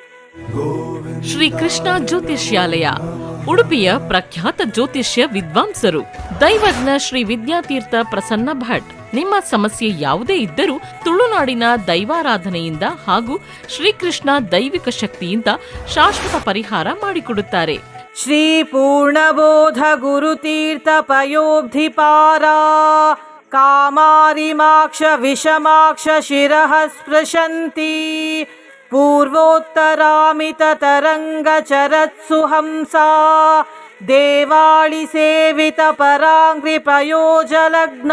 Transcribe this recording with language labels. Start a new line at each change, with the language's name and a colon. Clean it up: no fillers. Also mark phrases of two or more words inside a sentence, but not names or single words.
Kannada: ಶ್ರೀ ಕೃಷ್ಣ ಜ್ಯೋತಿಷ್ಯಾಲಯ, ಉಡುಪಿಯ ಪ್ರಖ್ಯಾತ ಜ್ಯೋತಿಷ್ಯ ವಿದ್ವಾಂಸರು ದೈವಜ್ಞ ಶ್ರೀ ವಿದ್ಯಾತೀರ್ಥ ಪ್ರಸನ್ನ ಭಟ್. ನಿಮ್ಮ ಸಮಸ್ಯೆ ಯಾವುದೇ ಇದ್ದರೂ ತುಳುನಾಡಿನ ದೈವಾರಾಧನೆಯಿಂದ ಹಾಗೂ ಶ್ರೀಕೃಷ್ಣ ದೈವಿಕ ಶಕ್ತಿಯಿಂದ ಶಾಶ್ವತ ಪರಿಹಾರ ಮಾಡಿಕೊಡುತ್ತಾರೆ.
Sanskrit: ಶ್ರೀ ಪೂರ್ಣಬೋಧ ಗುರುತೀರ್ಥ ಪಯೋಬ್ಧಿಪಾರ ಕಾಮಾರಿಮಾಕ್ಷ ವಿಷಮಾಕ್ಷ ಶಿರಃ ಸ್ಪೃಶಂತಿ ಪೂರ್ವೋತ್ತರಾಮಿತ ತರಂಗ ಚರತ್ಸು ಹಂಸಾ ದೇವಾಳಿ ಸೇವಿತ ಪರಾಂಗ್ರಿ ಪಯೋಜಲಗ್ನ.